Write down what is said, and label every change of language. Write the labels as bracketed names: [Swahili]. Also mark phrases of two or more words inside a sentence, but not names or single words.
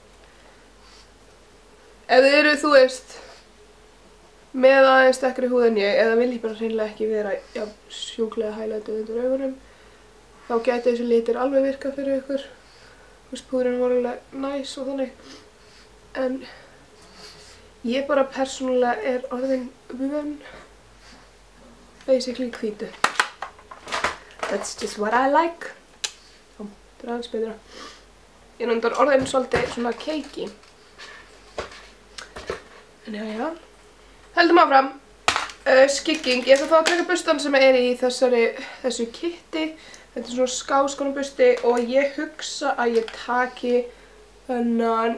[Icelandic] Ef þið eru, þú veist, með aðeins sterkari húð en ég, eða vil ég bara hreinlega ekki vera sjúklega highlightið undir augunum, þá gæti þessi litir alveg virkað fyrir ykkur. Þú veist, púðurinn var alveg næs og þannig. En ég bara persónulega er orðin vön basically hvítu. [English] That's just what I like. [Icelandic] Þetta er aðeins betra. Ég er náttúrulega orðin svolítið svona cakey. En já. Heldum áfram. Skygging. Ég ætla þá að taka bustan sem er í þessu kitti. Þetta er svona skáskonarbusti og ég hugsa að ég taki þennan.